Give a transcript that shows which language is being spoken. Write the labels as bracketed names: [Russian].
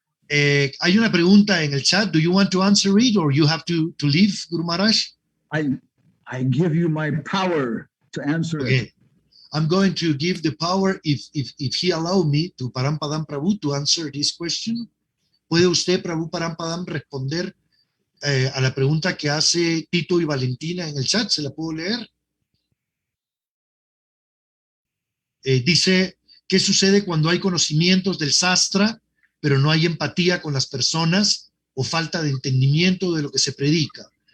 [Spanish] Hay una pregunta en el chat. [English] Do you want to answer it or you have to leave, Guru Maharaj? I give you my power to answer it. I'm going to give the power if he allow me to Parampadam Prabhu to answer this question. [Spanish] ¿Puede usted, Prabhu Parampadam, responder a la pregunta que hace Tito y Valentina en el chat? ¿Se la puedo leer? Dice, ¿qué sucede cuando hay conocimientos del sastra, pero no hay empatía con las personas o falta de entendimiento de lo que se predica?